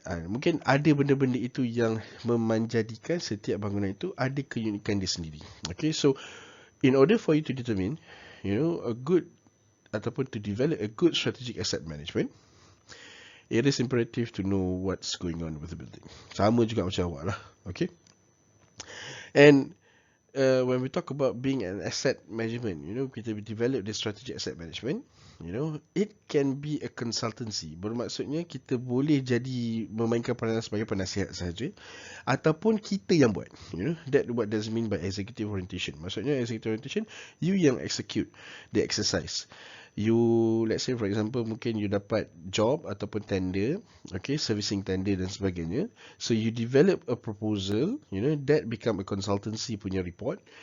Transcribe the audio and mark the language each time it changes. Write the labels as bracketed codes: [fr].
[ms] Mungkin ada benda-benda itu yang menjadikan setiap bangunan itu ada keunikan dia sendiri. [en] Okay, so in order for you to determine, you know, a good ataupun to develop a good strategic asset management, it is imperative to know what's going on with the building. [ms] Sama juga macam awak lah. [en] Okay, and when we talk about being an asset management, you know, kita develop the strategic asset management, you know, it can be a consultancy. [ms] Bermaksudnya kita boleh jadi memainkan peranan sebagai penasihat sahaja ataupun kita yang buat. [en] You know, that what does mean by executive orientation. [ms] Maksudnya executive orientation, you yang execute the exercise. [en] You, let's say for example, mungkin you dapat job ataupun tender, okay, servicing tender dan sebagainya. So you develop a proposal, you know, that become a consultancy punya report.